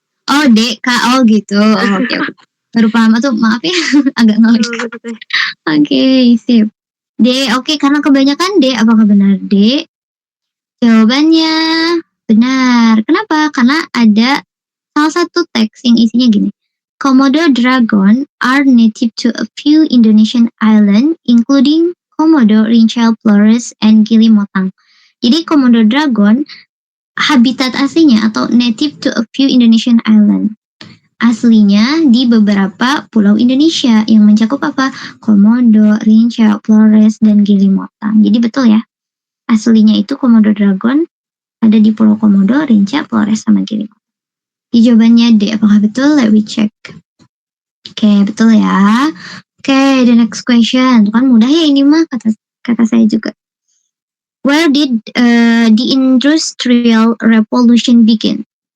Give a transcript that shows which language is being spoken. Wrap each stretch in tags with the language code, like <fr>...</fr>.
<id>Oh, Deka. Oh gitu. Oh, oke. Baru paham tuh, maaf ya. Agak ngelik. Oke, sip. D, oke, karena kebanyakan D. Apakah benar D? Jawabannya benar. Kenapa? Karena ada salah satu teks yang isinya gini.</id> <en>Komodo dragon are native to a few Indonesian island, including Komodo, Rinchal, Flores, and Gili Motang.</en> <id>Jadi Komodo dragon habitat aslinya atau</id> <en>native to a few Indonesian island.</en> <id>Aslinya di beberapa pulau Indonesia yang mencakup apa? Komodo, Rinchal, Flores, dan Gili Motang. Jadi betul ya. Aslinya itu Komodo dragon ada di Pulau Komodo, Rinca, Flores, sama Gili Motang. Jawabannya D. Apakah betul?</id> <en>Let me check.</en> <id>Oke, betul ya. Oke,</id> <en>the next question.</en> <id>Kan mudah ya ini mah kata saya juga.</id> <en>Where did the Industrial Revolution begin?</en>